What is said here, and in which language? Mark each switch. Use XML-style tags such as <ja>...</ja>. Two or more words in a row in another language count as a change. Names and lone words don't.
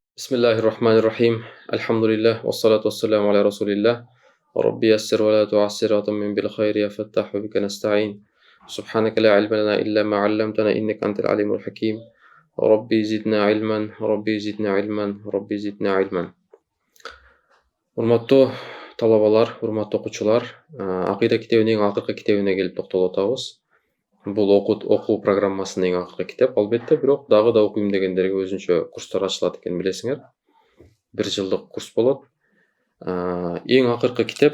<ar>بسم الله الرحمن الرحيم. الحمد لله والصلاة والسلام على رسول الله. ربي يسر ولا تعسر وتمم بالخير يا فتاح بك نستعين. سبحانك لا علم لنا إلا ما علمتنا إنك أنت العليم الحكيم. ربي زدنا علما ربي زدنا علما ربي زدنا علما.</ar> <ky>Урматтуу талабалар, урматтуу окуучулар, акыйда китебинин акыркы китебине келип токтолуп атабыз. Бул окуу программасынын эң акыркы китеп, албетте, бирок дагы да окуйм дегендерге өзүнчө курстар ачылат экенин билесиңер. 1 жылдык курс болот. Эң акыркы китеп.</ky>